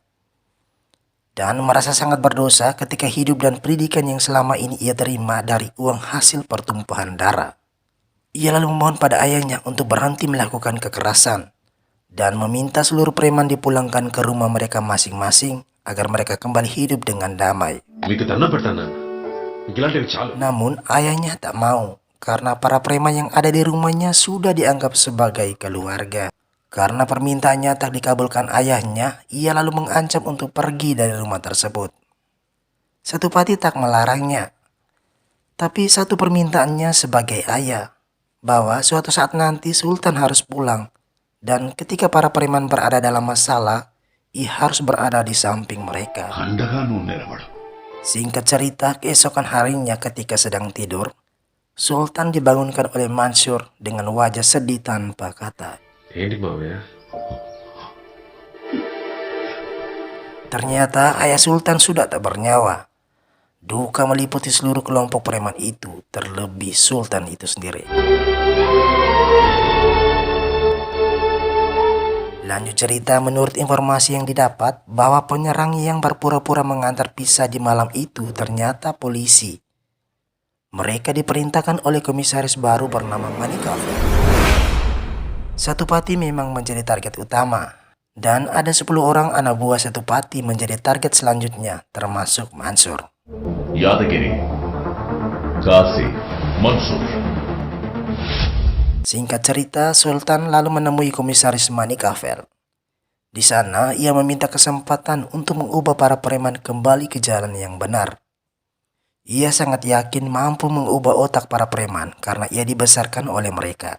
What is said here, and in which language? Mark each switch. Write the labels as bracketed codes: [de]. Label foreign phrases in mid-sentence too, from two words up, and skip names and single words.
[id] Dan merasa sangat berdosa ketika hidup dan pendidikan yang selama ini ia terima dari uang hasil pertumpahan darah. Ia lalu memohon pada ayahnya untuk berhenti melakukan kekerasan dan meminta seluruh preman dipulangkan ke rumah mereka masing-masing agar mereka kembali hidup dengan damai. [te] మీకు దండం పెడతాను ఇలాంటివి చాలు. [id] Namun ayahnya tak mau karena para preman yang ada di rumahnya sudah dianggap sebagai keluarga. Karena permintaannya tak dikabulkan ayahnya, ia lalu mengancam untuk pergi dari rumah tersebut. Satupati tak melarangnya, tapi satu permintaannya sebagai ayah, bahwa suatu saat nanti Sultan harus pulang, dan ketika para preman berada dalam masalah, ia harus berada di samping mereka. [te] అండగా నువ్వు నిలబడు. [id] Singkat cerita, keesokan harinya ketika sedang tidur, Sultan dibangunkan oleh Mansur dengan wajah sedih tanpa kata. [te] ఏంటి మావయ్య? [id] Ternyata ayah Sultan sudah tak bernyawa. Duka meliputi seluruh kelompok preman itu, terlebih Sultan itu sendiri. Lanjut cerita, menurut informasi yang didapat bahwa penyerang yang berpura-pura mengantar pisah di malam itu ternyata polisi. Mereka diperintahkan oleh komisaris baru bernama Manikavel. Satupati memang menjadi target utama, dan ada 10 orang anak buah Satupati menjadi target selanjutnya, termasuk Mansur. యాదగిరి, కాశీ, మన్సూర్. Singkat cerita, Sultan lalu menemui komisaris Manikavel. Di sana, ia meminta kesempatan untuk mengubah para preman kembali ke jalan yang benar. Ia sangat yakin mampu mengubah otak para preman karena ia dibesarkan oleh mereka.